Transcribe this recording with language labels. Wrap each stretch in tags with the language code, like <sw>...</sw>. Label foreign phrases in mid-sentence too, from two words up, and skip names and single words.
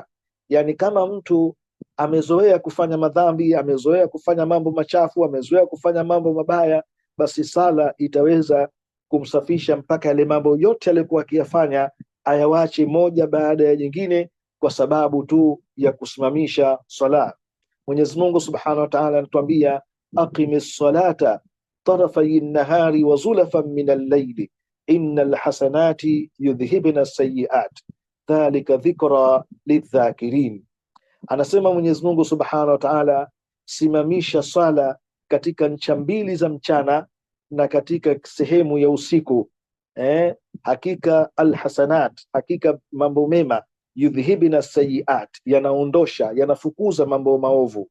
<sw>Yani kama mtu amezoea kufanya madhambi, amezoea kufanya mambo machafu, amezoea kufanya mambo mabaya, basi sala itaweza kumsafisha mpaka yale mambo yote aliyokuwa akiyafanya ayawache moja baada ya jingine, kwa sababu tu ya kusimamisha sala. Mwenyezi Mungu</sw> <ar>سبحانه وتعالى</ar> <sw>anatuambia,</sw> <ar>أقم الصلاة طرفي النهار وزلفا من الليل إن الحسنات يذهبن السيئات ذلك ذكرى للذاكرين.</ar> <sw>Anasema Mwenyezi Mungu</sw> <ar>سبحانه وتعالى,</ar> <sw>simamisha sala katika ncha mbili za mchana na katika sehemu ya usiku. Hakika alhasanat, hakika mambo mema,</sw> <ar>يذهبن السيئات,</ar> <sw>yanaondosha, yanafukuza mambo maovu.</sw>